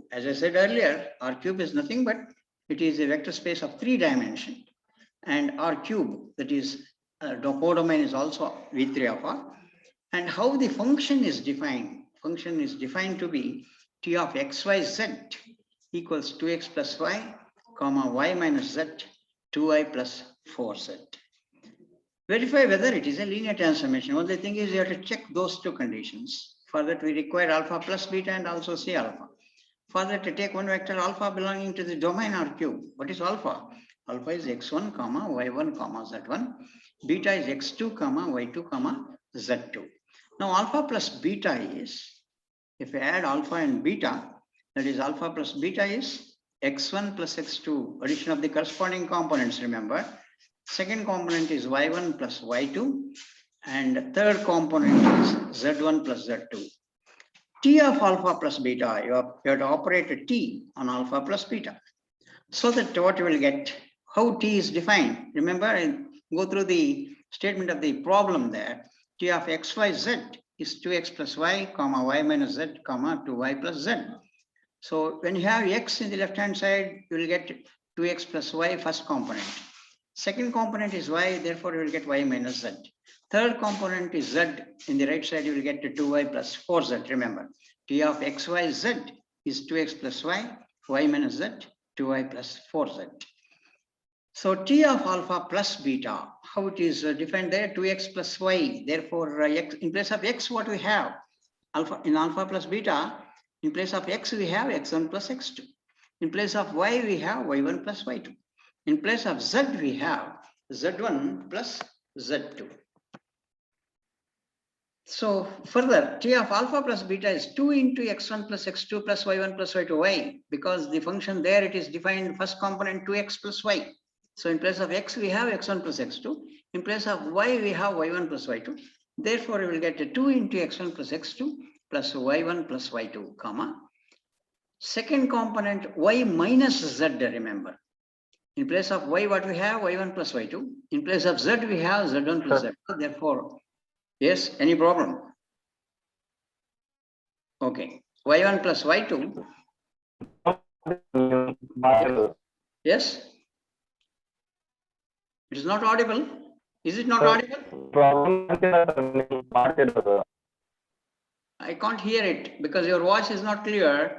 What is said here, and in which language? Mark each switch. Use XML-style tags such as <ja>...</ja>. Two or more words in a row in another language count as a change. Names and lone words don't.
<en>As I said earlier, R cube is nothing but it is a vector space of 3 dimensions, and R cube, that is codomain, is also V3 of R. And how the function is defined? Function is defined to be T of xyz equals 2x plus y, comma y minus z, 2y plus 4z. Verify whether it is a linear transformation. Only thing is you have to check those two conditions. For that we require alpha plus beta and also C alpha. For that to take one vector alpha belonging to the domain R cube. What is alpha? Alpha is x1, comma y1, comma z1. Beta is x2, comma y2, comma z2. Now alpha plus beta is, if we add alpha and beta, that is alpha plus beta is x1 plus x2, addition of the corresponding components, remember. Second component is y1 plus y2, and third component is z1 plus z2. T of alpha plus beta, you have to operate a T on alpha plus beta. So that what you will get, how T is defined. Remember, go through the statement of the problem there. T of xyz is 2x plus y, comma y minus z, comma 2y plus z. So when you have x in the left hand side, you will get 2x plus y first component. Second component is y, therefore you will get y minus z. Third component is z, in the right side you will get 2y plus 4z, remember. T of xyz is 2x plus y, y minus z, 2y plus 4z. So T of alpha plus beta, how it is defined there, 2x plus y, therefore x, in place of x what we have? Alpha, in alpha plus beta, in place of x we have x1 plus x2. In place of y we have y1 plus y2. In place of z we have z1 plus z2. So further, T of alpha plus beta is 2 into x1 plus x2 plus y1 plus y2. Why? Because the function there, it is defined first component 2x plus y. So in place of x we have x1 plus x2. In place of y we have y1 plus y2. Therefore we will get 2 into x1 plus x2 plus y1 plus y2, comma. Second component y minus z, remember. In place of y, what we have? Y1 plus y2. In place of z, we have z1 plus z2. Therefore, yes, any problem? Okay. Y1 plus y2. Yes? It is not audible. Is it not audible? I can't hear it because your voice is not clear.</en>